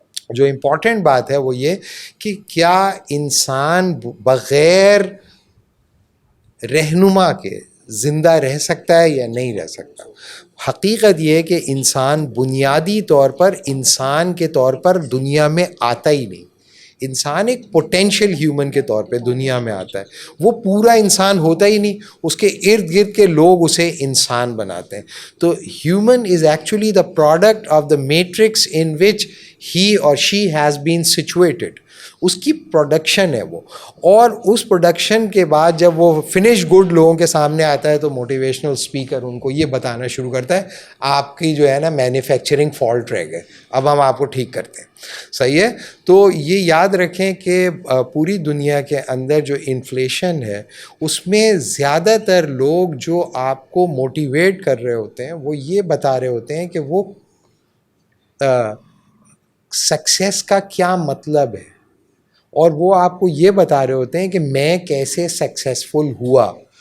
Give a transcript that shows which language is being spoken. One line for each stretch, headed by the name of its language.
Urdu: جو امپورٹنٹ بات ہے وہ یہ کہ کیا انسان بغیر رہنما کے زندہ رہ سکتا ہے یا نہیں رہ سکتا. حقیقت یہ ہے کہ انسان بنیادی طور پر انسان کے طور پر دنیا میں آتا ہی نہیں. انسان ایک پوٹینشیل ہیومن کے طور پہ دنیا میں آتا ہے, وہ پورا انسان ہوتا ہی نہیں, اس کے ارد گرد کے لوگ اسے انسان بناتے ہیں.
English: تو human is actually the product of the matrix in which he or she has been situated.
Urdu: اس کی پروڈکشن ہے وہ, اور اس پروڈکشن کے بعد جب وہ فنش گڈ لوگوں کے سامنے آتا ہے تو موٹیویشنل اسپیکر ان کو یہ بتانا شروع کرتا ہے آپ کی جو ہے نا مینوفیکچرنگ فالٹ رہ گئے, اب ہم آپ کو ٹھیک کرتے ہیں. صحیح ہے. تو یہ یاد رکھیں کہ پوری دنیا کے اندر جو انفلیشن ہے اس میں زیادہ تر لوگ جو آپ کو موٹیویٹ کر رہے ہوتے ہیں وہ یہ بتا رہے ہوتے ہیں کہ وہ سکسیس کا کیا مطلب ہے, اور وہ آپ کو یہ بتا رہے ہوتے ہیں کہ میں کیسے سکسیسفل ہوا.